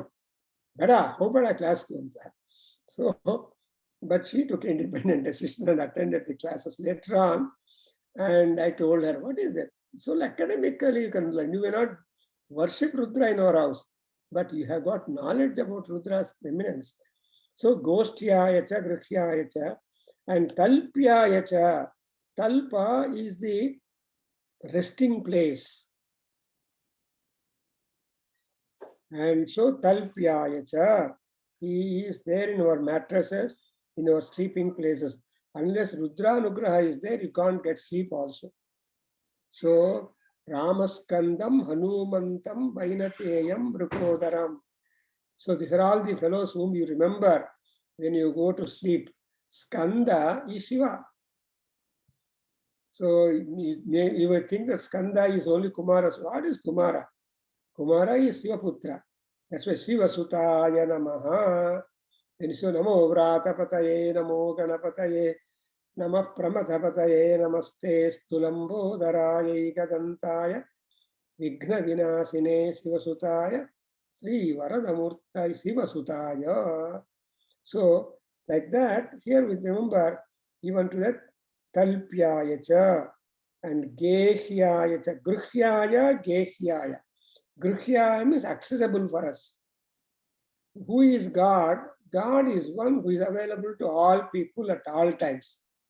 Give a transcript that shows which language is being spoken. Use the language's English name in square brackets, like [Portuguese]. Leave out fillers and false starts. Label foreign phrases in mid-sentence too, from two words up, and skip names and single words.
[English] Bada, how bada class goes that? So, but she took independent decision and attended the classes later on. And I told her, what is that? So academically, you can learn. You may not worship Rudra in our house, but you have got knowledge about Rudra's eminence. So, [Sanskrit] गोष्ठ्याय च, गृह्याय च, and तल्प्याय च. [English] Talpa is the resting place. And so [Sanskrit] तल्प्याय च, [English] he is there in our mattresses, in our sleeping places. Unless [Sanskrit] रुद्र अनुग्रह [English] is there, you can't get sleep also. [Sanskrit] So रामस्कन्दं, हनूमन्तं, वैनतेयं, वृकोदरम्. [English] So these are all the fellows whom you remember when you go to sleep. Skanda is Shiva. So you will think that Skanda is only Kumara. So what is Kumara? Kumara is Shivaputra. That's why [Sanskrit] शिव सुताय नमः. And so नमो व्रातपतये, नमो गणपतये, नमः प्रमथपतये, नमस्ते स्थूलम्बोदराय गदन्ताय, विघ्न विनाशिने शिव सुताय, श्री वरदमूर्त शिव सुताय. [English] So like that, here we remember even to that [Sanskrit] तल्प्याय च [English] and [Sanskrit] गेह्याय च, गृह्याय, गेह्याय. [English] Grihya means accessible for us. Who is God? God is one who is available to all people at all times.